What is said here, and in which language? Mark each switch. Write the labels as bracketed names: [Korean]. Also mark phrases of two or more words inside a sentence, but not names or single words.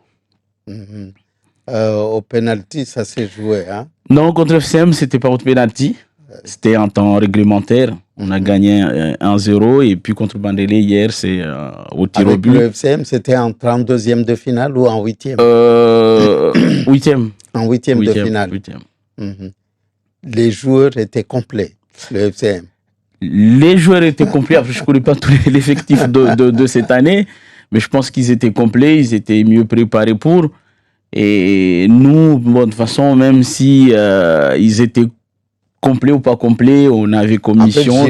[French] Au penalty, ça s'est joué, hein? Non, contre FCM, c'était pas au penalty. C'était en temps réglementaire. On a gagné 1-0. Et puis contre Bandélé, hier, c'est au tir au but. Avec le FCM, c'était en 32e de finale ou en 8e? 8e. En 8e de finale. 8e. Les joueurs étaient complets, le FCM. Les joueurs étaient complets. Après, je ne connais pas tous l'effectif de cette année. Mais je pense qu'ils étaient complets. Ils étaient mieux préparés pour. Et nous, bon, de toute façon, même si ils étaient complets ou pas complets, on avait commission.